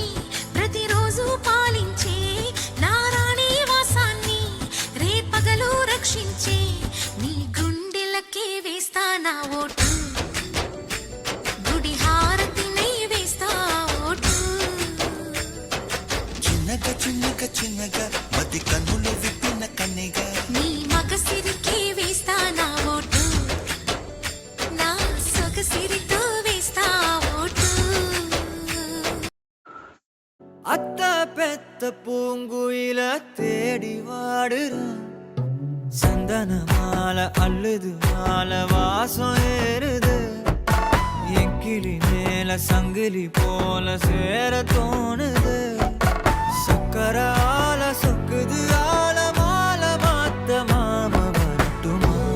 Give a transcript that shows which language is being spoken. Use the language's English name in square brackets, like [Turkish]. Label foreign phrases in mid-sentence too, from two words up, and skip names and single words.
[Telugu] ప్రతిరోజు పాలించే నా రాణి వాసాన్ని రేపగలు రక్షించే నీ గుండెలకే వేస్తా నా ఓటు గుడి హారతిని వేస్తా ఓటు చిన్నగా మతి కన్నులు విప్పిన కన్నెగా నీ మగసిరికే వేస్తా నా ఓటు నా సొగసిరితో వేస్తా ఓటు [Tamil] அத்த பெத்த பூங்குயில தேடி வாடுறான் சந்தன மாலை அள்ளுது மாலை வாசம் ஏறுது என் கிளி மேல சங்கிலி போல சேர தோணுது சக்கர ஆல சொக்குது ஆல மாலை மாத்த மாம வரட்டுமா